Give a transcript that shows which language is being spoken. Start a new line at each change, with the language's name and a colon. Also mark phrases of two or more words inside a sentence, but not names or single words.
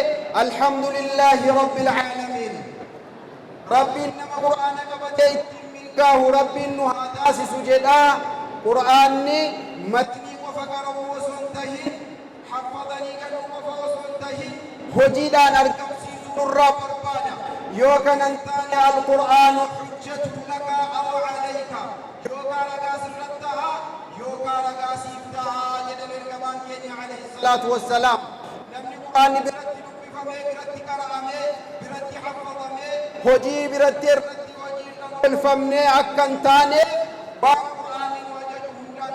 Arabic: الحمد لله رب العالمين.
Oromo: Rabbiin nama qur'aana qabatee ittiin milkaa'u rabbiin nu haa taasisu jedhaa. Qur'aanni matnii qofa qara'uu osoo hin tahin, haffadanii galuu qofa osoo hin tahin, hojiidhaan argamsiisuu nurraa barbaada. Yoo kanan taane
Arabic: القرآن حجة لك أو عليك.
Oromo: Yookaan ragaa sirratti tahaa yookaan ragaa siif tahaa jedhan ergamaan keenya
Arabic: عليه الصلاة والسلام.
Oromo: Namni qur'aanni biratti dubbifamee biratti qara'amee biratti haffadamee hojii biratti irratti hojii galfamnee akka hin taane waan qur'aanni nu ajaju hundaan